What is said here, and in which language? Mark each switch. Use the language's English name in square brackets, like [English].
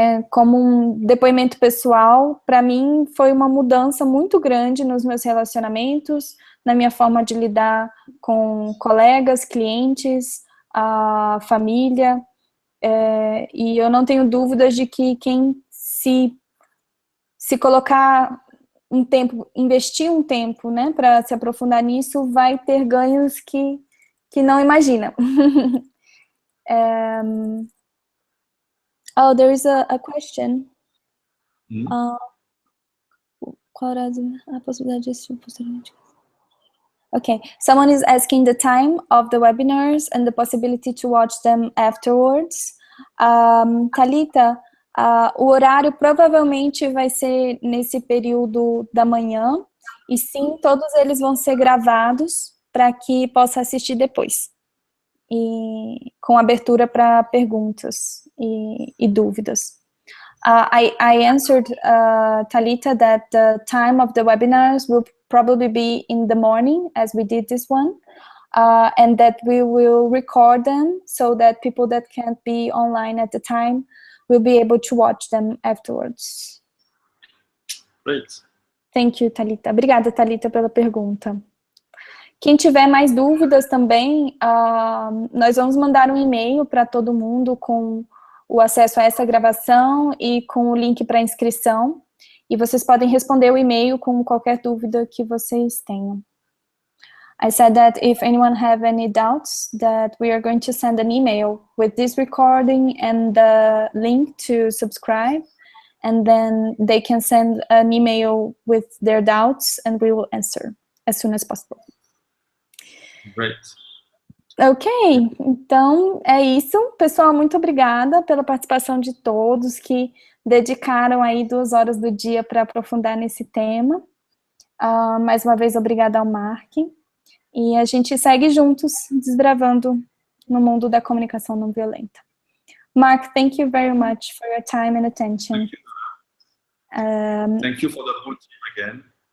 [Portuguese] Como um depoimento pessoal, para mim foi uma mudança muito grande nos meus relacionamentos, na minha forma de lidar com colegas, clientes, a família, e eu não tenho dúvidas de que quem se colocar um tempo, investir um tempo, né, para se aprofundar nisso, vai ter ganhos que não imagina. [English] Oh, there is a question. [Portuguese] Qual era a possibilidade disso posteriormente? [English] Okay, someone is asking the time of the webinars and the possibility to watch them afterwards. [Portuguese] Thalita, o horário provavelmente vai ser nesse período da manhã, e sim, todos eles vão ser gravados para que possa assistir depois, e com abertura para perguntas e dúvidas. [English] I answered Thalita that the time of the webinars will probably be in the morning, as we did this one, and that we will record them so that people that can't be online at the time will be able to watch them afterwards. Great. Thank you, Thalita. [Portuguese] Obrigada, Thalita, pela pergunta. Quem tiver mais dúvidas também, nós vamos mandar um e-mail para todo mundo com o acesso a essa gravação e com o link para inscrição, e vocês podem responder o e-mail com qualquer dúvida que vocês tenham. [English] I said that if anyone have any doubts, that we are going to send an email with this recording and the link to subscribe, and then they can send an email with their doubts and we will answer as soon as possible. Great. [Portuguese] Ok, então é isso. Pessoal, muito obrigada pela participação de todos que dedicaram aí 2 horas do dia para aprofundar nesse tema. Mais uma vez, obrigada ao Marc. E a gente segue juntos, desbravando no mundo da comunicação não violenta. [English] Marc, thank you very much for your time and attention. Thank you for the whole team again.